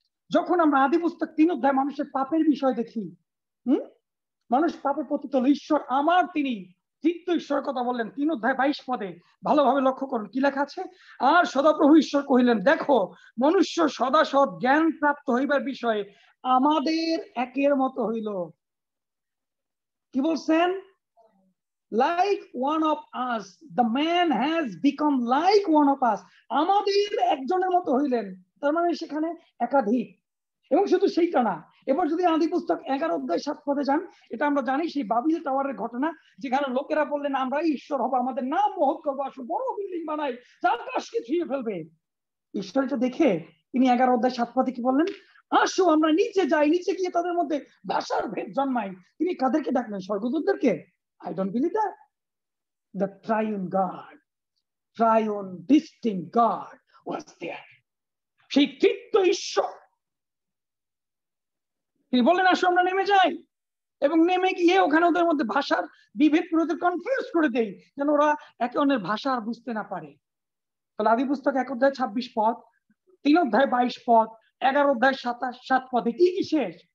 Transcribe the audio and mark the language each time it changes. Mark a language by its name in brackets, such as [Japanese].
[Bangla] যখন আমরা আদি পুস্তক 3 অধ্যায় মানুষের পাপের বিষয় দেখি, মানুষ পাপে পতিত, ঈশ্বর আমার তিনি তৃতীয় ঈশ্বরের কথা বললেন 3 অধ্যায় 22 পদে। ভালোভাবে লক্ষ্য করুন কি লেখা আছে। আর সদাপ্রভু ঈশ্বর কহিলেন, দেখো মনুষ্য সদা সৎ জ্ঞান প্রাপ্ত হইবার বিষয়ে আমাদের একের মতো হইল। কি বলছেন? [English] Like one of us, the man has become like one of us. [Bangla] আমাদের একজনের মতো হইলেন, তার মানে সেখানে একাধিক। এবং শুধু সেইটা না, এবার যদি আদি পুস্তক 11 অধ্যায় 7 পদে যান, এটা আমরা জানি সেই বাবিল টাওয়ারের ঘটনা, যেখানে লোকেরা বললেন আমরা ঈশ্বর হবো, আমাদের নাম মহৎ করবো, আসো বড় বিল্ডিং বানাই যা আকাশকে ছুঁয়ে ফেলবে। ঈশ্বর এটা দেখে তিনি 11 অধ্যায় 7 পদে কি বললেন? আসো আমরা নিচে যাই, নিচে গিয়ে তাদের মধ্যে ভাষার ভেদ জন্মাই। তিনি কাদেরকে ডাকলেন? স্বর্গদূতদেরকে? [English] I don't believe that. The triune God, triune distinct God was there. [Bangla] সেই তৃতীয় ঈশ্বর তিনি বললেন আসো আমরা নেমে যাই, এবং নেমে গিয়ে ওখানে ওদের মধ্যে ভাষার বিভেদ করে ওদের কনফিউজ করে দেই, যেন ওরা একে অন্যের ভাষা আর বুঝতে না পারে। তাহলে আদি পুস্তক 1 অধ্যায় 26 পদ, 3 অধ্যায় 22 পদ, 11 অধ্যায় 7 পদে কি কি শেষ?